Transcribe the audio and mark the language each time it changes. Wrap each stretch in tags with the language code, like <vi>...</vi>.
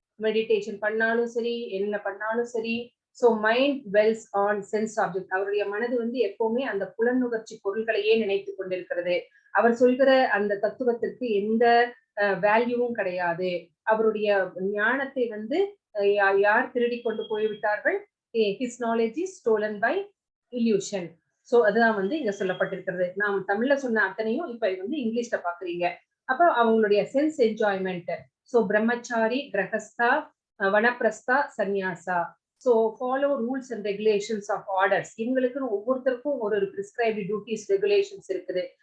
<ta>Meditation பண்ணாலும் சரி, என்ன பண்ணாலும் சரி.</ta> <en>So mind dwells on sense object.</en> <ta>அவருடைய மனது வந்து எப்பவுமே அந்த புலனுகர்ச்சி பொருள்களையே நினைத்து கொண்டிருக்கிறது. அவர் சொல்கிற அந்த தத்துவத்திற்கு எந்த வேல்யூவும் கிடையாது. அவருடைய ஞானத்தை வந்து யார் திருடி கொண்டு போய்விட்டார்கள்?</ta> <en>his knowledge is stolen by illusion.</en> <ta>So அதுதான் வந்து இங்க சொல்லப்பட்டிருக்கிறது. நாம் தமிழ்ல சொன்ன அத்தனையும் இப்ப வந்து இங்கிலீஷ்ல பாக்குறீங்க. அப்ப அவங்களுடைய சென்ஸ் என்ஜாய்மெண்ட். சோ பிரம்மச்சாரி, கிரகஸ்தா, vanaprastha, சன்னியாசா.</ta> <en>So follow rules and regulations of orders.</en> <ta>இவங்களுக்குன்னு ஒவ்வொருத்தருக்கும் ஒரு பிரிஸ்கிரைப்டு டியூட்டிஸ் ரெகுலேஷன்ஸ் இருக்குது.</ta>